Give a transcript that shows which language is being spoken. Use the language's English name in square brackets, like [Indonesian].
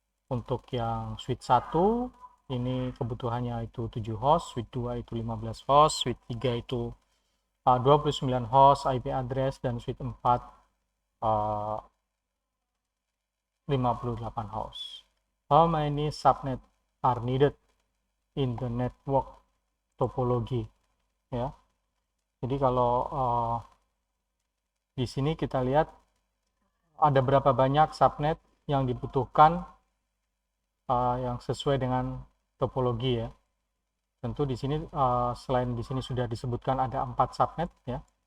[Indonesian] Untuk yang suite 1 ini kebutuhannya itu 7 host, suite 2 itu 15 host, suite 3 itu 29 host IP address, dan suite 4 58 host. [English] How many subnet are needed in the network topology ya. [Indonesian] Jadi kalau di sini kita lihat ada berapa banyak subnet yang dibutuhkan yang sesuai dengan topologi ya. Tentu di sini selain di sini sudah disebutkan ada 4 subnet ya.